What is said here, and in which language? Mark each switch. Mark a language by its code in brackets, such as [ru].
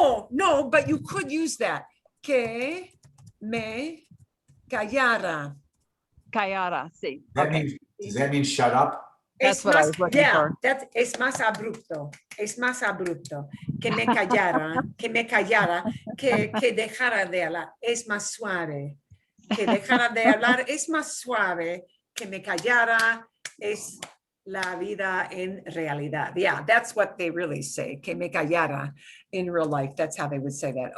[en] No, but you could use that. [es] Que me callara. Callara, sí. [en] Does that mean shut up? That's what I was looking for. [es] Es más abrupto. Es más abrupto. Que me callara, que dejara de hablar. Es más suave. Que dejara de hablar es más suave. Que me callara es la vida en realidad. [en] Yeah, that's what they really say. [es] Que me callara [en] in real life. That's how they would say that.